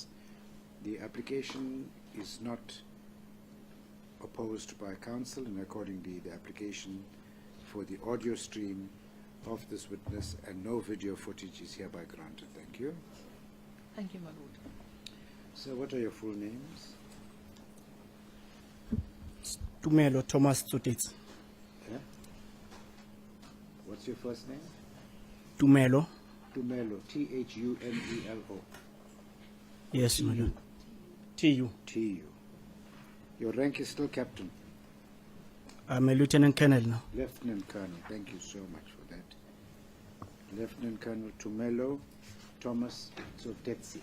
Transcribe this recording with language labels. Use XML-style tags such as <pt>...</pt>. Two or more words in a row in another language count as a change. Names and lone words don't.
<en>The application is not opposed by counsel, and accordingly the application for the audio stream of this witness and no video footage is hereby granted. Thank you. Thank you, my lord. So what are your full names? Tumelo Thomas Tsotets. Yeah? What's your first name? Tumelo. Tumelo, T-H-U-M-E-L-O. Yes, my lord. TU. T-U. Your rank is still captain. I'm a lieutenant colonel now. Lieutenant Colonel, thank you so much for that. Lieutenant Colonel Tumelo Thomas Sotetsi.</en>